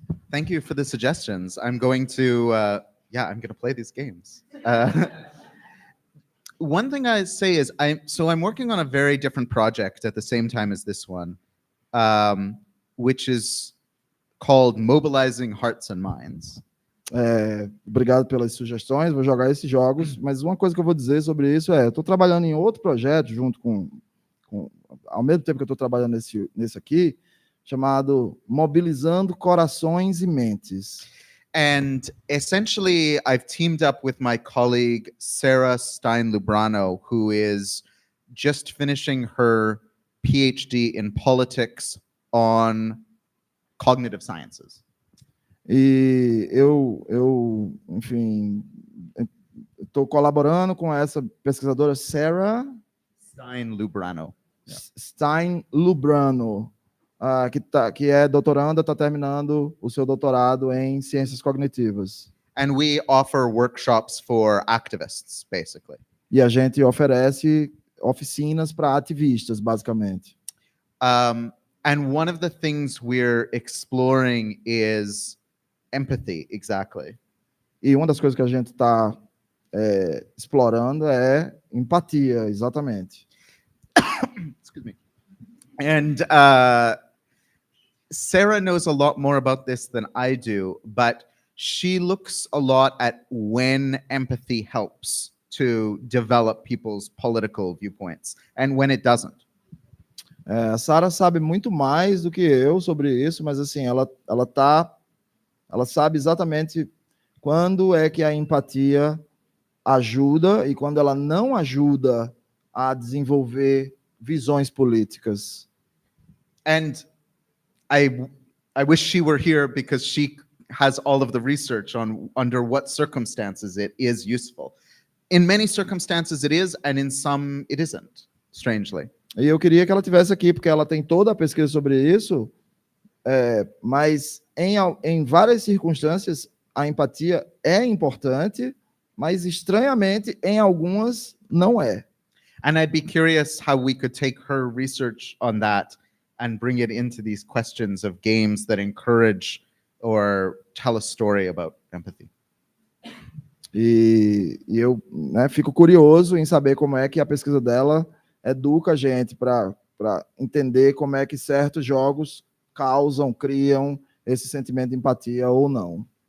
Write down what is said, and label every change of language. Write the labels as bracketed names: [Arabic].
[English] Thank you for the suggestions. I'm going to, I'm going to play these games. One thing I say is, I'm working on a very different project at the same time as this one, which is called Mobilizing Hearts and Minds. [Portuguese] Obrigado pelas sugestões, vou jogar esses jogos, mas uma coisa que eu vou dizer sobre isso eu estou trabalhando em outro projeto, junto com ao mesmo tempo que eu estou trabalhando nesse aqui, chamado Mobilizando Corações e Mentes. [English] And essentially, I've teamed up with my colleague, Sarah Stein-Lubrano, who is just finishing her PhD in politics on cognitive sciences. [Portuguese] E eu enfim, estou colaborando com essa pesquisadora Sarah Stein-Lubrano. Stein-Lubrano, que é doutoranda, está terminando o seu doutorado em ciências cognitivas. [English] And we offer workshops for activists, basically. [Portuguese] E a gente oferece oficinas para ativistas, basicamente. [English] And one of the things we're exploring is empathy, exactly. [Portuguese] E uma das coisas que a gente está explorando é empatia, exatamente. [English] Excuse me. And Sarah knows a lot more about this than I do, but she looks a lot at when empathy helps to develop people's political viewpoints and when it doesn't. [Portuguese] A Sarah sabe muito mais do que eu sobre isso, mas assim, ela sabe exatamente quando é que a empatia ajuda e quando ela não ajuda a desenvolver visões políticas. [English] And I wish she were here because she has all of the research on under what circumstances it is useful. In many circumstances it is, and in some it isn't, strangely. [Portuguese] E eu queria que ela estivesse aqui, porque ela tem toda a pesquisa sobre isso, mas em várias circunstâncias a empatia é importante mas estranhamente em algumas não é. [English] And I'd be curious how we could take her research on that and bring it into these questions of games that encourage or tell a story about empathy. [Portuguese] E eu, né, fico curioso em saber como é que a pesquisa dela educa a gente para entender como é que certos jogos criam esse sentimento de empatia ou não.